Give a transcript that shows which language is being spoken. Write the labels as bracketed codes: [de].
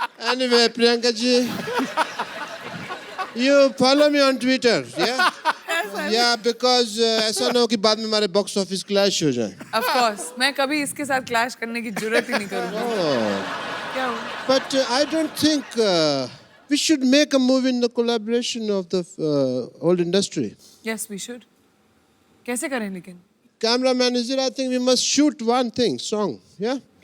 [en] Anyway, Priyanka ji, you follow me on Twitter, yeah? [hi] Yeah, because ऐसा ना हो कि बाद में हमारे बॉक्स ऑफिस क्लैश हो जाए. ऑफ कोर्स मैं कभी इसके साथ क्लैश करने की जरूरत ही नहीं करूंगी. क्या हुआ? [en] But I don't think we should make a movie in the collaboration of the old industry. Yes we should. [hi] कैसे करें लेकिन? [en] Cameraman is here. I think we must shoot one thing, song, yeah?